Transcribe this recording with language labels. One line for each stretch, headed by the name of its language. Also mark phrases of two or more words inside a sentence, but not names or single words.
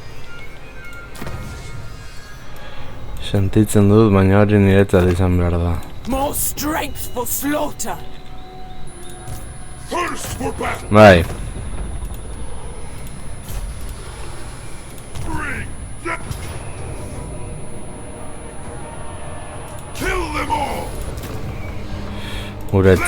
Basque: Sentitzen dut, baina hori niretzat izan behar da.
English: More strength for slaughter. First for battle.
Basque: Bai.
English: Bring them. Kill them all.
Basque: Guretzat.